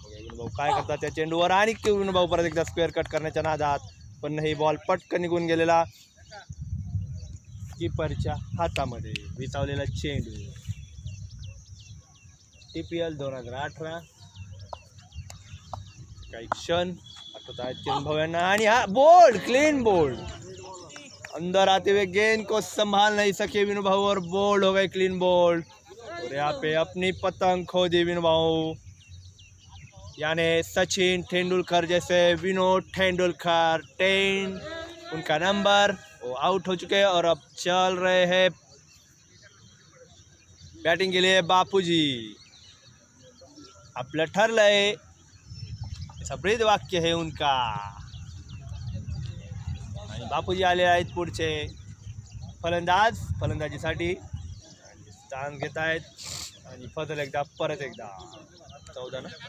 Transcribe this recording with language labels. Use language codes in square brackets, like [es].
[mr] विनोभाऊ काय करतात त्या चेंडूवर आणि विनोभाऊ परत एकदा स्क्वेअर कट करण्याच्या नादात, पण नाही बॉल पटकन निघून गेलेला कीपरच्या हातामध्ये. विचावलेला चेंडू. TPL 2018 काही क्षण आठवत आहेत विनोभाऊ यांना आणि हा बोल्ड, क्लीन बोल्ड. [hi] अंदर आते हुए गेंद को संभाल नहीं सके विनोभाऊ और बोल्ड हो गए, क्लीन बोल्ड. और यहाँ पे अपनी पतंग खो दी विनोभाऊ, यानी सचिन तेंदुलकर जैसे विनोद तेंदुलकर 10 उनका नंबर, वो आउट हो चुके हैं और अब चल रहे हैं बैटिंग के लिए बापूजी. [mr] आपलं ठरलंय, [hi] ऐसा ब्रीद वाक्य है उनका. [mr] आणि बापूजी आले आहेत पुढचे फलंदाज. फलंदाजीसाठी स्थान घेत आहेत आणि फजल एकदा परत एकदा 14 ना.